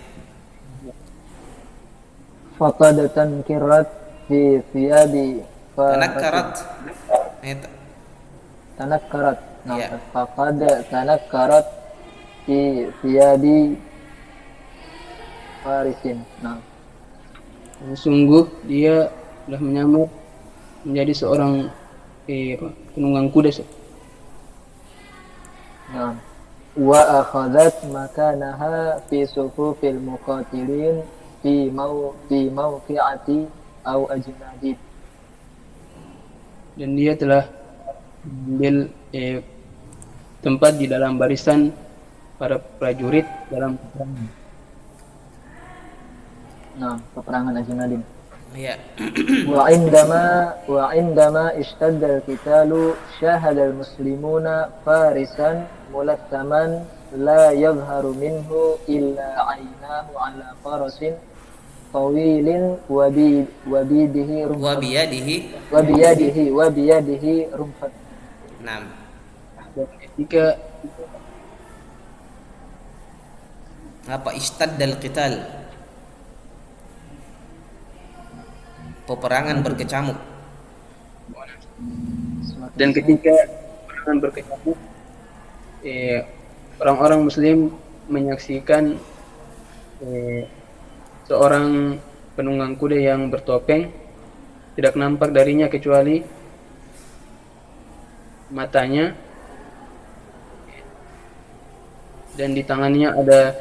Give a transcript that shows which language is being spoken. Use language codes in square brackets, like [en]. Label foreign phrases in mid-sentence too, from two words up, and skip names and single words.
[ar] فقد تنكرت في ثياب تنكرت. [id] Nah, Ya. [ar] فقد تنكرت في ثياب فارس. [id] Nah, sungguh dia telah menyamar menjadi seorang penunggang kuda. nah. [ar] وأخذت مكانها في صفوف المقاتلين في موقعة أو أجنادين. [id] Dan dia telah mengambil tempat di dalam barisan para prajurit dalam peperangan. Nah, peperangan Ajnadin. Ya. [ar] وعندما اشتد القتال شاهد المسلمون فارسا ملثما لا يظهر منه إلا عيناه على فرس طويل وبيده Wa رمح biyadihi. وبيده رمح. Naam. [id] Dan ketika [ar] Apa اشتد القتال? [id] Peperangan berkecamuk. dan ketika peperangan berkecamuk, orang-orang Muslim menyaksikan seorang penunggang kuda yang bertopeng, tidak nampak darinya kecuali matanya, dan di tangannya ada